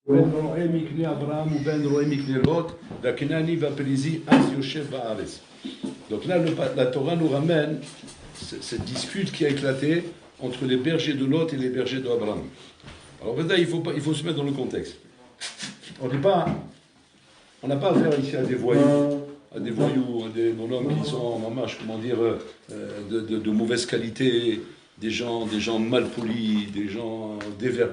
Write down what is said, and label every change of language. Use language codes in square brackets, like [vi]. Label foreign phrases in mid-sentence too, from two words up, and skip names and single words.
[he] בין רעי מקנה אברם ובין רעי מקנה לוט והכנעני והפרזי אז יושב בארץ. [fr] Donc là, la Torah nous ramène cette dispute qui a éclaté entre les bergers de Lot et les bergers d'Abraham. Alors maintenant, il faut se mettre dans le contexte. On n'a pas affaire ici à des voyous, à des bonhommes qui sont en marche, comment dire, de mauvaise qualité, des gens mal polis, des gens dévergondés.